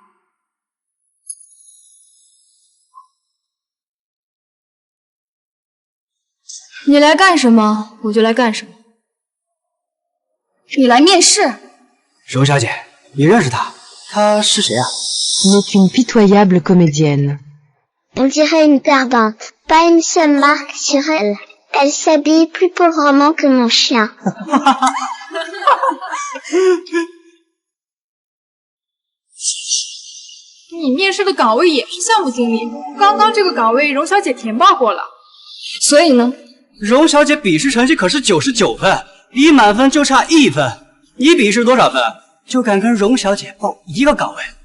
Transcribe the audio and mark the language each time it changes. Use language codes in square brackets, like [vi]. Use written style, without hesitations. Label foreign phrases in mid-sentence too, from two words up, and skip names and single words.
[zh] 你来干什么，我就来干什么。你来面试？荣小姐，你认识他？他是谁啊 [fr] N'est qu'une pitoyable comédienne. On dirait une perdante. Pas une seule marque sur elle. Elle s'habille plus pauvrement que mon chien. [zh] 你面试的岗位也是项目经理，刚刚这个岗位荣小姐填报过了。所以呢？荣小姐笔试成绩可是99分，离满分就差1分。你笔试多少分就敢跟荣小姐报一个岗位。